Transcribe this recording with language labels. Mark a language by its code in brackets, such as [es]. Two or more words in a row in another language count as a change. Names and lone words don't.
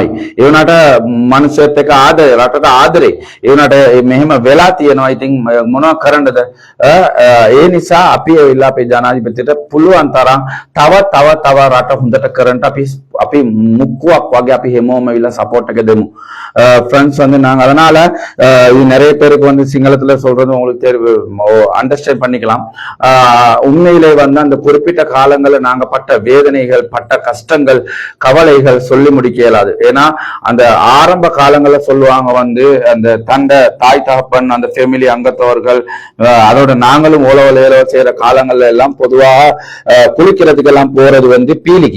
[si] ඒ වුණාට මනුස්සයෙක් එක්ක ආදරේ, රටට ආදරේ. ඒ වුණාට මෙහෙම වෙලා තියෙනවා. ඉතින් මොනව කරන්නද? ඒ නිසා අපි ඇවිල්ලා අපේ ජනාධිපතිට පුළුවන් තරම් තව රට හොඳට කරන්න අපි මුක්කුවක් වගේ අපි හැමෝම ඇවිල්ලා සපෝට් එක දෙමු. [ta] ஃப்ரெண்ட்ஸ் வந்து நாங்க அதனால நிறைய பேருக்கு வந்து சிங்களத்துல சொல்றது உங்களுக்கு அண்டர்ஸ்டாண்ட் பண்ணிக்கலாம். உண்மையிலே வந்து அந்த குறிப்பிட்ட காலங்களில் நாங்க பட்ட வேதனைகள், பட்ட கஷ்டங்கள், கவலைகள் சொல்லி முடிக்க இயலாது. ஏன்னா அந்த ஆரம்ப காலங்களில் சொல்லுவாங்க வந்து அந்த தண்டை தாய் தகப்பன் அந்த ஃபேமிலி அங்கத்தவர்கள் அதோட நாங்களும் ஓலவலையில செய்யற காலங்கள்ல எல்லாம் பொதுவாக குளிக்கிறதுக்கு எல்லாம் போறது வந்து பீலிக்கு.